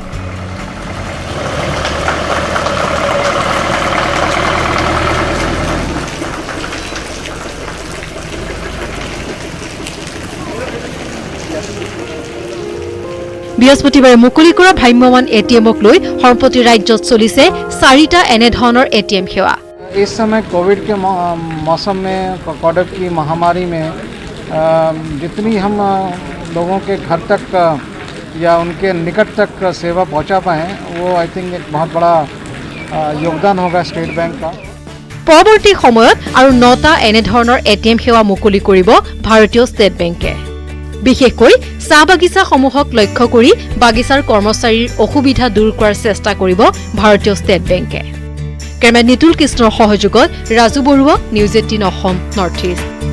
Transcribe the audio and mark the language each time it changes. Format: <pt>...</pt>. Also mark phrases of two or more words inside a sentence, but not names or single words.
<as>বৃহস্পতিবাৰে মুকলি কৰা ভ্ৰাম্যমাণ এটিএমক লৈ সম্প্ৰতি ৰাজ্যত চলিছে 4টা এনেধৰণৰ এটিএম সেৱা।</as> <hi>इस समय कोविड के मौसम में, कोविड की महामारी में जितनी हम लोगों के घर तक या उनके निकट तक सेवा पहुंचा पाएँ, वो</hi> <en>I think</en> <hi>एक बहुत बड़ा योगदान होगा स्टेट बैंक का।</hi> <as>পৰৱৰ্তী সময়ত আৰু 9টা এনেধৰণৰ এটিএম সেৱা মুকলি কৰিব ভাৰতীয় ষ্টেট বেংকে। বিশেষকৈ চাহ বাগিচাসমূহক লক্ষ্য কৰি বাগিচাৰ কৰ্মচাৰীৰ অসুবিধা দূৰ কৰাৰ চেষ্টা কৰিব ভাৰতীয় ষ্টেট বেংকে। কেমেৰা নিতুল কৃষ্ণৰ সহযোগত ৰাজু বৰুৱা, নিউজ 18 অসম নৰ্থ ইষ্ট।</as>